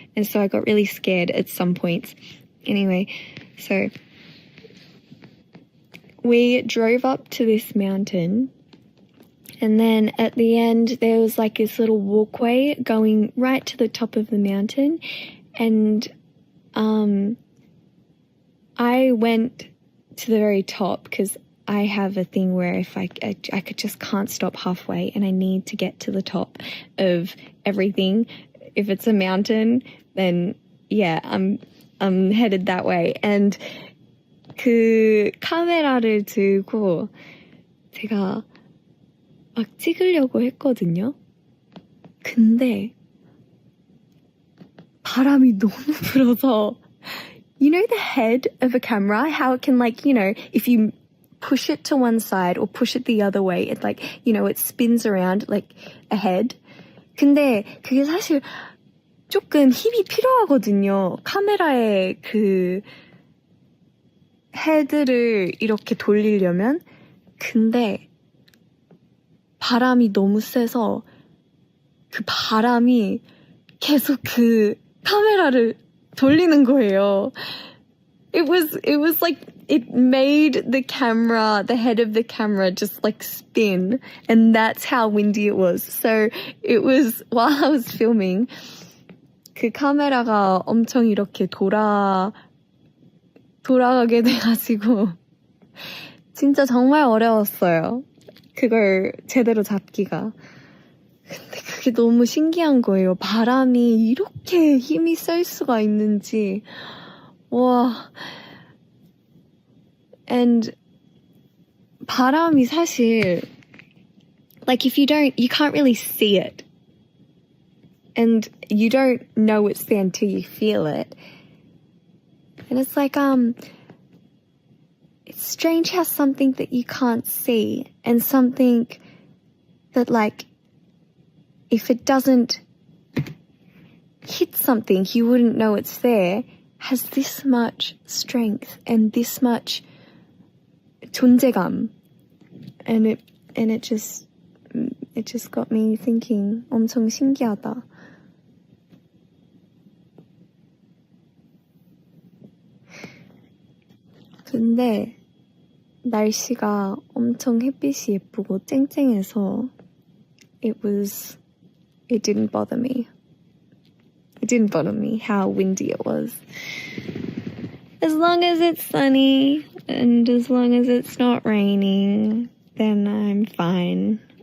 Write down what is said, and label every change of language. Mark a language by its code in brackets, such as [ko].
[en] And so I got really scared at some points. Anyway, so we drove up to this mountain and then at the end there was like this little walkway going right to the top of the mountain and I went to the very top because I have a thing where if I could just can't stop halfway and I need to get to the top of everything. If it's a mountain, then yeah, I'm headed that way. And [ko] 그 카메라를 들고 제가 막 찍으려고 했거든요. 근데 바람이 너무 불어서 [en] you know the head of a camera, how it can like, you know, if you push it to one side or push it the other way, it like, you know, it spins around like a head. [ko] 근데 그게 사실 조금 힘이 필요하거든요. 카메라의 그 헤드를 이렇게 돌리려면. 근데 바람이 너무 세서 그 바람이 계속 그 카메라를 돌리는 거예요. [en] It was like it made the camera, the head of the camera just like spin and that's how windy it was. So it was while I was filming [ko] 그 카메라가 엄청 이렇게 돌아가게 돼가지고 진짜 정말 어려웠어요. 그걸 제대로 잡기가. 근데 그게 너무 신기한 거예요. 바람이 이렇게 힘이 셀 수가 있는지. 와. [en] And [ko] 바람이 사실 [en] like if you can't really see it. And you don't know it's there until you feel it. And it's like it's strange how something that you can't see and something that like if it doesn't hit something you wouldn't know it's there has this much strength and this much [ko] 존재감. [en] And it just got me thinking [ko] 엄청 신기하다. 근데 날씨가 엄청 햇빛이 예쁘고 쨍쨍해서 [en] it didn't bother me. It didn't bother me how windy it was. As long as it's sunny and as long as it's not raining, then I'm fine.